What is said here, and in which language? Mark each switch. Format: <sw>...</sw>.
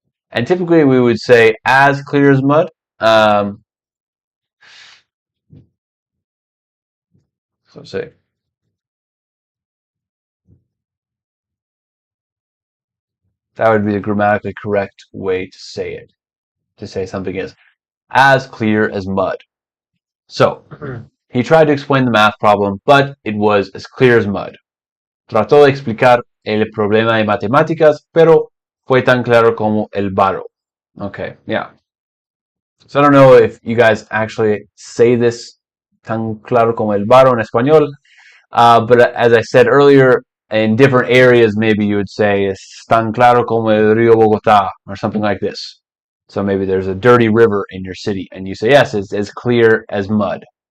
<en>And typically we would say as clear as mud. So say that would be the grammatically correct way to say it. To say something is as clear as mud. So he tried to explain the math problem, but it was as clear as mud.</en> <es>Trató de explicar el problema de matemáticas, pero fue tan claro como el barro.</es> <en>Okay, yeah. So I don't know if you guys actually say this</en> <es>tan claro como el barro</es> <en>in español, but as I said earlier, in different areas, maybe you would say</en> <es>es tan claro como el río Bogotá,</es> <en>or something like this. So maybe there's a dirty river in your city, and you say, yes, it's as clear as mud.</en>